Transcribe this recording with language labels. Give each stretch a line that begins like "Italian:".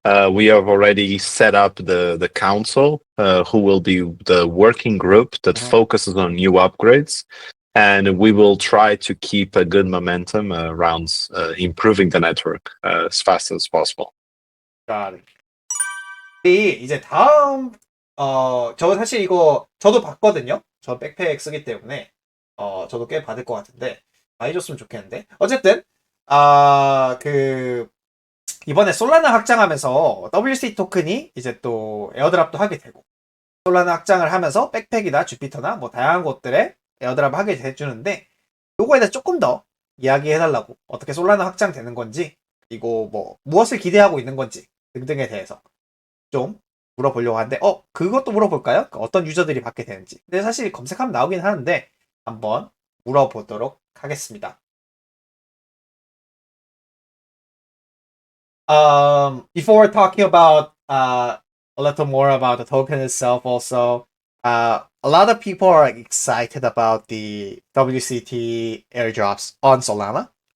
English: We have already set up the council, who will be the working group that focuses on new upgrades. And we will try to keep a good momentum around improving the network as fast as possible. Got it.
Korean: 이제 다음 저 사실 이거 저도 봤거든요. 저 백팩 쓰기 때문에 저도 꽤 받을 것 같은데 많이 줬으면 좋겠는데 어쨌든 그 이번에 솔라나 확장하면서 WC 토큰이 이제 또 에어드랍도 하게 되고 솔라나 확장을 하면서 백팩이나 주피터나 뭐 다양한 곳들에 에어드랍 하게 해주는데 요거에 대해서 조금 더 이야기해달라고 어떻게 솔라나 확장되는 건지 그리고 뭐 무엇을 기대하고 있는 건지 등등에 대해서 좀 물어보려고 하는데 그것도 물어볼까요? 어떤 유저들이 받게 되는지. 근데 사실 검색하면 나오긴 하는데 한번 물어보도록 하겠습니다.
English: Before talking about a little more about the token itself, also, a lot of people are excited about the WCT airdrops on Solana.